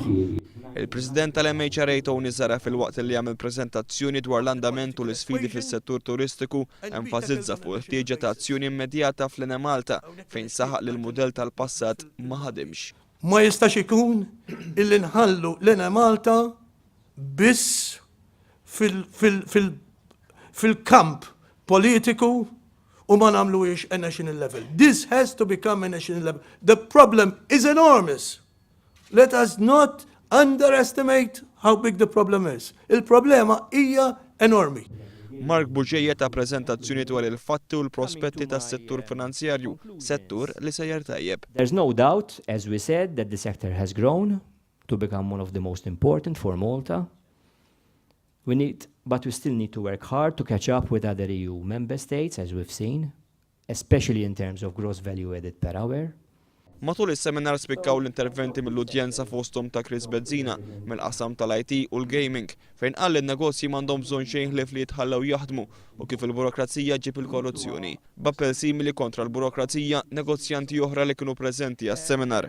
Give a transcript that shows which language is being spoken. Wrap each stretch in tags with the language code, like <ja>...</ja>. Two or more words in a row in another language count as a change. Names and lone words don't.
<mt>Il-President tal-MHRA Tony Zara fil-waqt li jagħmel preżentazzjoni dwar l-andament u l-isfidi fis-settur turistiku enfasizza fuq il-ħtieġa ta' azzjoni immedjata fl-Ene Malta fejn saħaq li l-mudell tal-passat ma ħadimx. Ma jistax ikun illi nħallu l-Ene Malta biss fil-kamp politiku u ma nagħmluhiex</mt> <en>a national level. This has to become a national level. The problem is enormous. Let us not underestimate how big the problem is.</en> <mt>Il-problema hija enormi. Mark Buġejja ta' preżentazzjoni dwar il-fatti u l-prospetti tas-settur finanzjarju, settur li sejjer tajjeb.</mt> <en>There's no doubt, as we said, that the sector has grown to become one of the most important for Malta. But we still need to work hard to catch up with other EU member states, as we've seen, especially in terms of gross value added per hour.</en> <mt>Matul is-seminar spikkaw l-interventi mill-udjenza fosthom ta' Chris Bezzina mill-qasam tal-IT u l-gaming fejn qal li n-negozji m'għandhom bżonn xejn ħlief li jitħallew jaħdmu u kif il-burokrazija ġib il-korruzzjoni. B'appell simili kontra l-burokrazija negozjanti oħra li kienu preżenti għas-seminar.</mt>